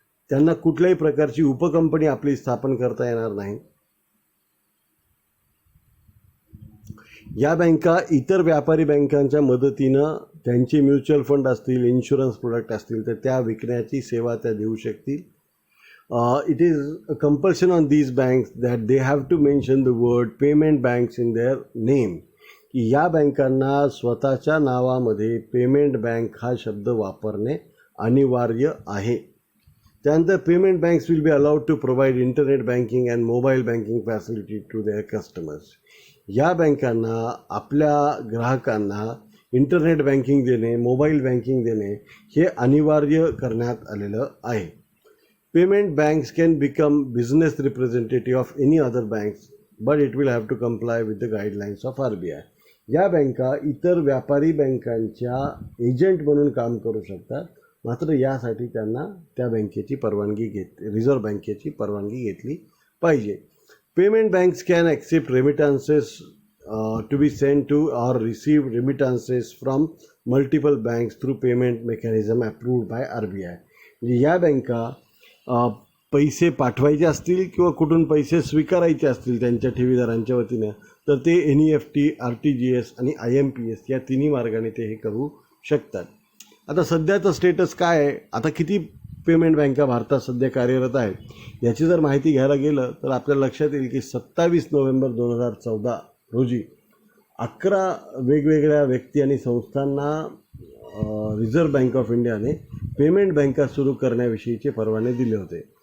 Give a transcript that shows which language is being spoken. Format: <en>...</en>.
<mr>त्यांना कुठल्याही प्रकारची उपकंपनी आपली स्थापन करता येणार नाही. या बँका इतर व्यापारी बँकांच्या मदतीनं त्यांचे म्युच्युअल फंड असतील, इन्शुरन्स प्रोडक्ट असतील तर त्या विकण्याची सेवा त्या देऊ शकतील.</mr> <en>It is a compulsion on these banks that they have to mention the word payment banks in their name.</en> <mr>की या बँकांना स्वतःच्या नावामध्ये पेमेंट बँक हा शब्द वापरणे अनिवार्य आहे.</mr> <en>त्यानंतर payment banks will be allowed to provide internet banking and mobile banking facility to their customers.</en> <mr>या बँकांना आपल्या ग्राहकांना इंटरनेट बँकिंग देणे, मोबाईल बँकिंग देणे हे अनिवार्य करण्यात आलेलं आहे.</mr> <en>Payment banks can become business representative of any other banks, but it will have to comply with the guidelines of RBI.</en> <mr>या बँका इतर व्यापारी बँकांच्या एजंट म्हणून काम करू शकतात, मात्र यासाठी त्यांना त्या बँकेची परवानगी रिझर्व्ह बँकेची परवानगी घेतली पाहिजे.</mr> <en>Payment banks can accept remittances to be sent to or receive remittances from multiple banks through payment mechanism approved by RBI.</en> <mr>म्हणजे या बँका पैसे पाठवायचे असतील किंवा कुठून पैसे स्वीकारायचे असतील त्यांच्या ठेवीदारांच्या वतीनं, तर ते NEFT, RTGS आणि IMPS या तिन्ही मार्गाने ते हे करू शकतात. आता सध्याचं स्टेटस काय आहे, आता किती पेमेंट बँका भारतात सध्या कार्यरत आहेत याची जर माहिती घ्यायला गेलं तर आपल्याला लक्षात येईल की 27 नोव्हेंबर 2014 रोजी 11 वेगवेगळ्या व्यक्ती आणि संस्थांना रिझर्व्ह बँक ऑफ इंडियाने पेमेंट बँका सुरू करण्याविषयीचे परवाने दिले होते.</mr>